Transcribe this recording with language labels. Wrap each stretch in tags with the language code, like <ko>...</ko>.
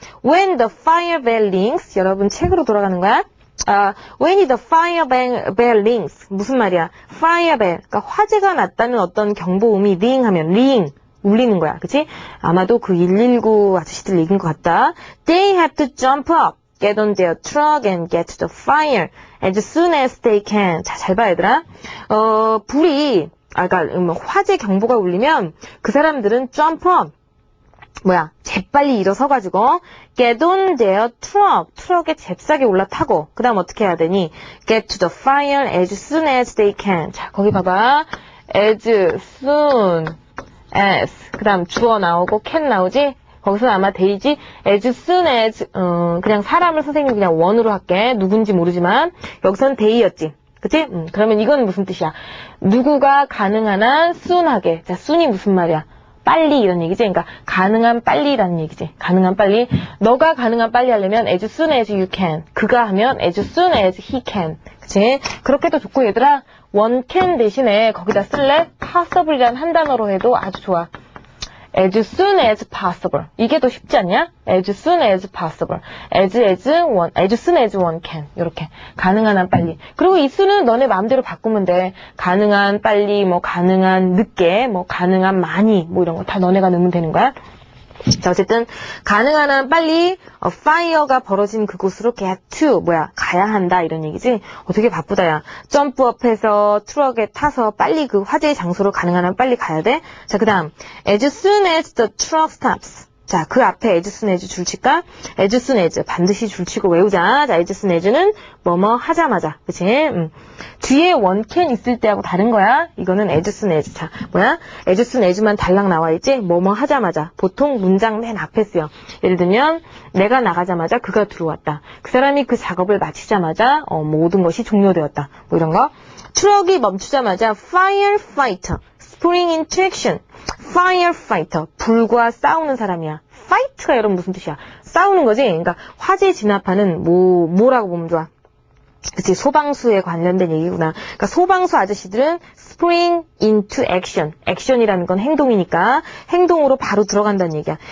<en>When the fire bell rings.</en> <ko>여러분 책으로 돌아가는 거야.</ko> <en>When the fire bell rings. 무슨 말이야? fire bell.</en> <ko>그러니까 화재가 났다는 어떤 경보음이 ring 하면 ring. 울리는 거야. 그치? 아마도 그 119 아저씨들 얘기인 것 같다.</ko> <en>They have to jump up, get on their truck and get to the fire as soon as they can.</en> <ko>자, 잘 봐, 얘들아. 불이, 그러니까 화재 경보가 울리면 그 사람들은 jump up. 재빨리 일어서가지고 get on their truck. 트럭에 잽싸게 올라타고 그 다음 어떻게 해야 되니?</ko> <en>get to the fire as soon as they can.</en> <ko>자, 거기 봐봐. as soon as 그 다음 주어 나오고 can 나오지? 거기서 아마 데이지 as soon as 그냥 사람을 선생님이 그냥 원으로 할게. 누군지 모르지만 여기선 데이였지. 그치? 그러면 이건 무슨 뜻이야? 누구가 가능한 한 soon하게. 자, soon이 무슨 말이야? 빨리 이런 얘기지. 그러니까 가능한 빨리라는 얘기지. 가능한 빨리.</ko> <en>너가 가능한 빨리 하려면 as soon as you can. 그가 하면 as soon as he can.</en> <ko>그치? 그렇게도 좋고 얘들아. one can 대신에 거기다 쓸래? possible이란 한 단어로 해도 아주 좋아.</ko> <en>as soon as possible. 이게 더 쉽지 않냐? as soon as possible. as soon as one can. 이렇게. 가능한 한 빨리.</en> <ko>그리고 이 수는 너네 마음대로 바꾸면 돼. 가능한 빨리, 가능한 늦게, 가능한 많이, 이런 거 다 너네가 넣으면 되는 거야. 자, 어쨌든 가능한 한 빨리 fire가 벌어진 그곳으로 get to 가야 한다 이런 얘기지. 되게 바쁘다 야. 점프업해서 트럭에 타서 빨리 그 화재의 장소로 가능한 한 빨리 가야 돼.</ko> <en>자, 그다음 as soon as the truck stops.</en> <ko>자, 그 앞에 as soon as 줄칠까? as soon as 반드시 줄치고 외우자. 자, as soon as는 뭐뭐 하자마자. 그치? 뒤에 one can 있을 때하고 다른 거야. 이거는 as soon as. 자, as soon as만 달랑 나와 있지? 뭐뭐 하자마자. 보통 문장 맨 앞에 쓰여. 예를 들면 내가 나가자마자 그가 들어왔다. 그 사람이 그 작업을 마치자마자 모든 것이 종료되었다. 이런 거.</ko> <en>트럭이 멈추자마자 firefighter spring into action.</en> <ko>firefighter 불과 싸우는 사람이야. fight가 여러분 무슨 뜻이야? 싸우는 거지. 그러니까 화재 진압하는 뭐라고 보면 좋아? 그치, 소방수에 관련된 얘기구나. 그러니까 소방수 아저씨들은 spring into action. action이라는 건 행동이니까 행동으로 바로 들어간다는 얘기야.</ko>